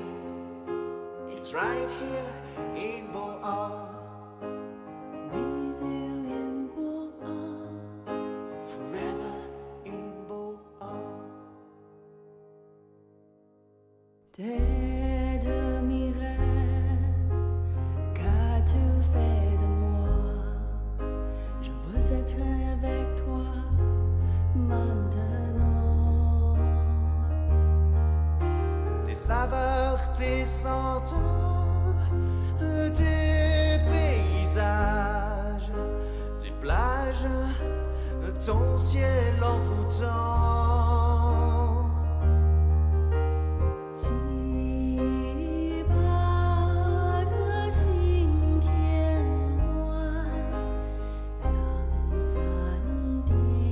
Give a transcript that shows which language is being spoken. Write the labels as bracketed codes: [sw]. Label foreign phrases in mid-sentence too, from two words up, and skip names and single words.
[en] It's right here in Boao, with you in Boao, forever in Boao. [fr] T'es de mes rêves, qu'as-tu fait de moi? Je veux être avec toi maintenant. Tes saveurs, tes senteurs, tes paysages, tes plages, ton ciel envoûtant. [zh] 七八个晴天外，两三点